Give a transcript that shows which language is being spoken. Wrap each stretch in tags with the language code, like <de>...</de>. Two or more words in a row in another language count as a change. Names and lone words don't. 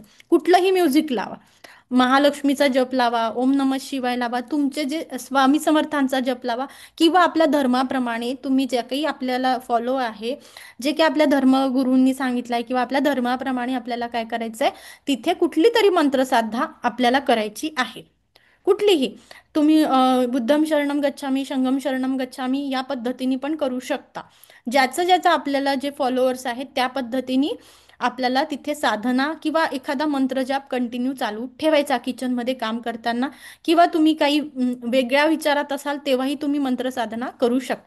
<mr>कुठलंही म्युझिक लावा, महालक्ष्मीचा जप लावा,</mr> <sa>ओम नमः शिवाय</sa> <mr>लावा, तुमचे जे स्वामी समर्थांचा जप लावा, किंवा आपल्या धर्माप्रमाणे तुम्ही जे काही आपल्याला फॉलो आहे, जे काही आपल्या धर्मगुरूंनी सांगितलंय किंवा आपल्या धर्माप्रमाणे आपल्याला काय करायचंय, तिथे कुठली तरी मंत्रसाधना आपल्याला करायची आहे. कुठलीही. तुम्ही</mr> <pi>बुद्धम शरणम गच्छामी, संगम शरणम गच्छामी</pi> <mr>या पद्धतीने पण करू शकता. ज्याचं ज्याचं आपल्याला जे फॉलोअर्स आहेत त्या पद्धतीने आपल्याला तिथे साधना किंवा एखादा मंत्रजाप कंटिन्यू चालू ठेवायचा किचनमध्ये काम करताना, किंवा तुम्ही काही वेगळ्या विचारात असाल तेव्हाही तुम्ही मंत्रसाधना करू शकता.</mr>